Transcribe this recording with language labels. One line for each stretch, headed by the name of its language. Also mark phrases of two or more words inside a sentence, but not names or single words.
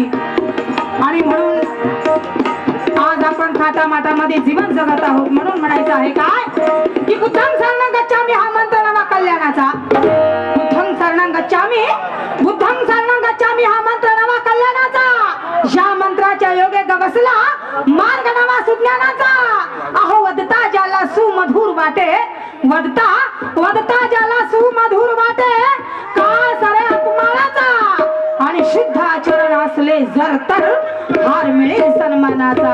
Marathi: आणि म्हणून आज आपण थाटामाटामध्ये जीवन जगत आहोत. म्हणून म्हणायचं आहे काय की
Pali: बुद्धं शरणं गच्छामि
Marathi: हा मंत्र नवा कल्याणाचा.
Pali: बुद्धं शरणं गच्छामि. बुद्धं शरणं गच्छामि
Marathi: हा मंत्र नवा कल्याणाचा. या मंत्राच्या योगे गवसला मार्ग नवा सुज्ञानाचा. अहो वदता ज्याला सुमधुर वाटे. वदता ज्याला सुमधुर वाटे. काळ सारे अपमानाचा. आणि शुद्ध आचरण असले जर तर हार मिळेल सन्मानाचा.